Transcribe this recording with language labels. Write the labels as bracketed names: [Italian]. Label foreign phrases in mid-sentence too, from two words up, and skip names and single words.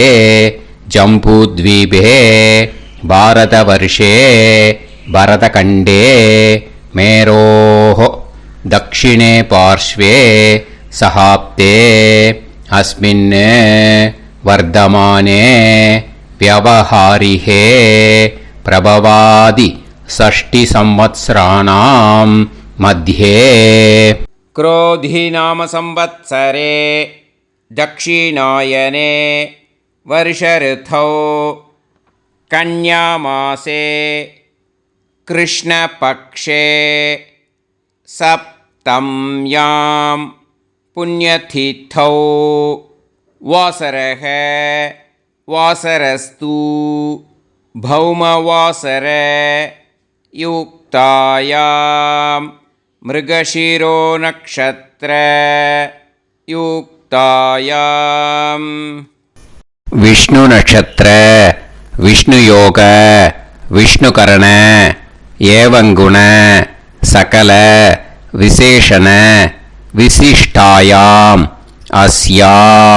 [Sanskrit] जम्बूद्वीपे भारतवर्षे भरतखण्डे मेरोः दक्षिणे पार्श्वे शकाब्दे अस्मिन् वर्तमाने व्यावहारिके प्रभवादि षष्टि संवत्सराणां मध्ये. क्रोधी नाम संवत्सरे दक्षिणायने वर्षऋतौ कन्यामासे कृष्णपक्षे सप्तम्यां पुण्यतिथौ वासरः वासरस्तु भौमवासर युक्तायां मृगशीर्ष नक्षत्र युक्तायाम्. विष्णु नक्षत्र विष्णु योग विष्णुकरण एवङ्गुण सकल विशेषण विशिष्टायाम् अस्याम्